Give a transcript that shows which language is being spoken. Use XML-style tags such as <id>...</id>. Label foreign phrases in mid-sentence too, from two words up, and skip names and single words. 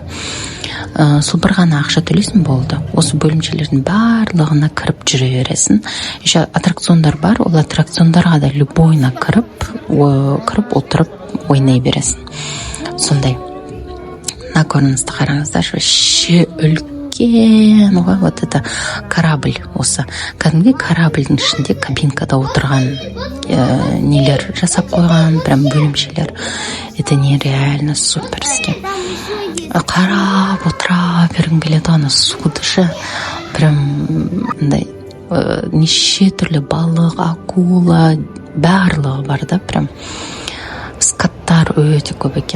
<kk>Сол бір ғана ақша төлейсің, болды. Осы бөлімшелердің барлығына кіріп жүре бересің. Еще аттракциондар бар, ол аттракциондарға да любойна кіріп отырып ойнай бересің. Сондай. мына көріністі қараңыздаршы, вообще үлкен ғой,</kk> <ru>вот это корабль осы.</ru> <kk>Кәдімгі корабльдің ішінде кабинкада отырған нелер жасап қойған, прям бөлімшелер.</kk> <ru>Это нереально суперски.</ru> <kk>Қарап отыра бергім келеді, ана суды ше, прям андай неше түрлі балық, акула, барлығы бар да, прям скаттар өте көп екен.</kk>